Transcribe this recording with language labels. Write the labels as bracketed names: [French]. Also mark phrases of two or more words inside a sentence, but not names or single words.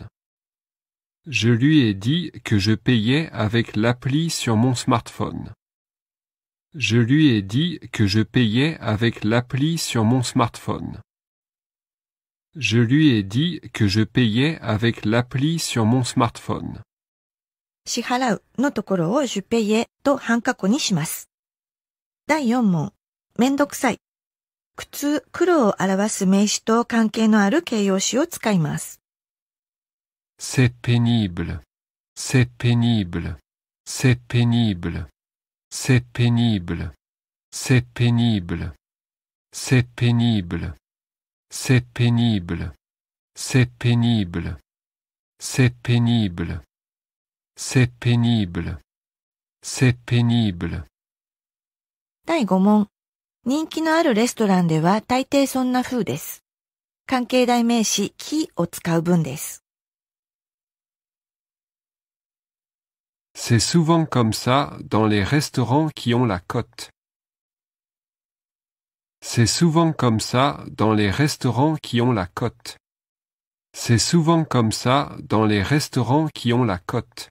[French] Je lui ai dit que je payais avec l'appli sur mon smartphone. Je lui ai dit que je payais avec l'appli sur mon smartphone. Je lui ai dit que je payais avec l'appli sur mon smartphone. [Japanese] 支払うのところを [French] je paye [Japanese] と半過去にします。第4問。めんどくさい。苦痛、苦労を表す名詞と関係のある形容詞を使います。 [French] C'est pénible. C'est pénible. C'est pénible. C'est pénible. C'est pénible. C'est pénible. C'est pénible. C'est pénible. C'est pénible. C'est pénible. C'est pénible. [Japanese] 第5問。人気のあるレストランでは大抵そんな風です。関係代名詞quiを使う文です。 [French] C'est souvent comme ça dans les restaurants qui ont la cote. C'est souvent comme ça dans les restaurants qui ont la cote. C'est souvent comme ça dans les restaurants qui ont la cote.